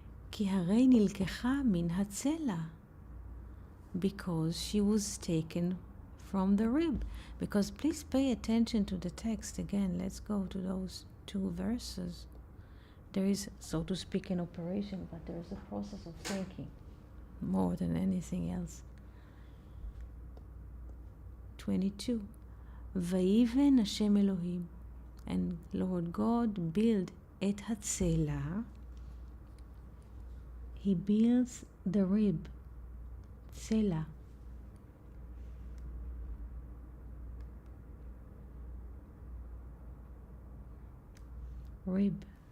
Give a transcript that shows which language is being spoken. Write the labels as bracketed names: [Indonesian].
[Hebrew] כי הרי נלקחה מן הצלע, [English] because she was taken from the rib. Because please pay attention to the text again. Let's go to those two verses. There is, so to speak, an operation, but there is a process of thinking more than anything else. 22. [Hebrew] ויבן השם אלוהים, [English] and Lord God build [Hebrew] את הצלע. [English] He builds the rib, צלע, rib.